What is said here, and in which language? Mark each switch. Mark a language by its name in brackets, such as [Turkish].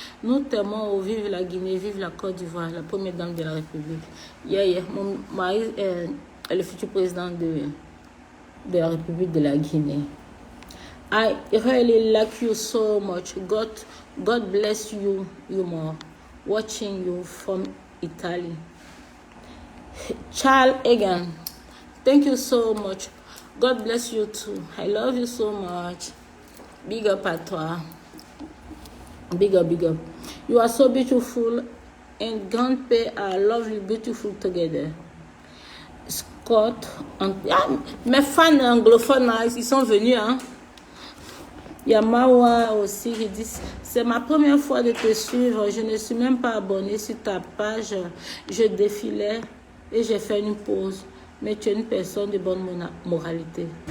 [French] Nous t'aimons, vive la Guinée, vive la Côte d'Ivoire, la première dame de la République. Mon mari est le futur président de la République de la Guinée. [English] I really like you so much. God bless you more. Watching you from Italy. Charles Egan, thank you so much. God bless you too. I love you so much. Big up à toi. Big up, big up. You are so beautiful and Grand P are lovely, beautiful together. [French] Scott, mes fans anglophones, ils sont venus, hein. Il y a Mawa aussi qui dit, c'est ma première fois de te suivre, je ne suis même pas abonnée sur ta page, je défilais et j'ai fait une pause, mais tu es une personne de bonne moralité.